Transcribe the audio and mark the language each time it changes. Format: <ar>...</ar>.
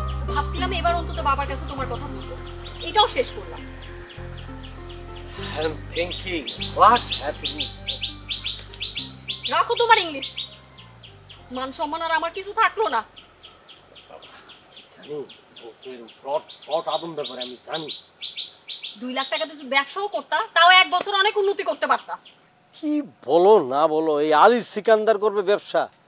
<bn>ভাবছিলাম এবার অন্তত বাবার কাছে তোমার কথা বলবো, এটাও শেষ করলাম।</bn> <en>I'm thinking what happening?</en> <bn>রাখো তোমার ইংলিশ, মান সম্মান আর আমার কিছু থাকলো না। জানি ফ্রড আদম ব্যাপারে আমি জানি। 2 লাখ টাকা দিয়ে ব্যবসাও করতা, তাও 1 বছর অনেক উন্নতি করতে পারতা। কি বলো না বলো, এই আলী সিকান্দার করবে ব্যবসা?</bn>